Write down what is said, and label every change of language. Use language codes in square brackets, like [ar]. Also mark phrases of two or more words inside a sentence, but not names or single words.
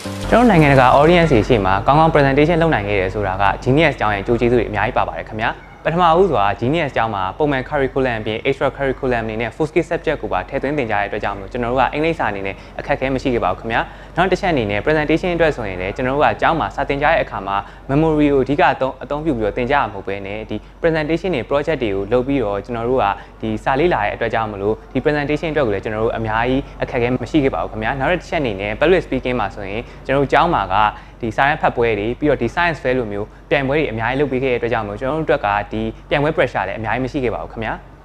[my] ကျွန်တော်နိုင်ငံတကာ audience တွေရှေ့မှာကောင်းကောင်း presentation လုပ်နိုင်ခဲ့တယ်ဆိုတာက Genius ကျောင်းရဲ့ကြိုးကျေးဇူးတွေအများကြီးပါပါတယ်ခင်ဗျာပထမဦးစွာ Genius ကျောင်းမှာပုံမှန် curriculum အပြင် [en] extra curriculum [my] အနေနဲ့ [en] full skill [my] subject ကိုပါထည့်သွင်းသင်ကြားရတဲ့အတွက်ကြောင့်မလို့ကျွန်တော်တို့ကအင်္ဂလိပ်စာအနေနဲ့အခက်အခဲမရှိခဲ့ပါဘူးခင်ဗျာနောက်တစ်ချက်အနေနဲ့ presentation အတွက်ဆိုရင်လည်းကျွန်တော်တို့ကကျောင်းမှာစာသင်ကြားတဲ့အခါမှာ memory ကိုအဓိကအသုံးပြုပြီးတော့သင်ကြားရမှာမဟုတ်ဘဲနဲ့ဒီ presentation တွေ project တွေကိုလုပ်ပြီးတော့ကျွန်တော်တို့ကဒီစာလေးလာတဲ့အတွက်ကြောင့်မလို့ဒီ presentation အတွက်ကိုလည်းကျွန်တော်တို့အများကြီးအခက်အခဲမရှိခဲ့ပါဘူးခင်ဗျာနောက်တစ်ချက်အနေနဲ့ [en] public speaking [my] မှာဆိုရင်ကျွန်တော်တို့ကျောင်းမှာကဒီ science ဖတ်ပွဲတွေပြီးတော့ဒီ [en] science fair [my] လိုမျိုးပြိုင်ပွဲတွေအများကြီးလုပ်ပေးခဲ့တဲ့အတွက်ကြောင့်မို့ကျွန်တော်တို့အတွက်ကဒီပြိုင်ပွဲ pressure လည်းအများကြီးမရှိခဲ့ပါဘူးခင်ဗျာ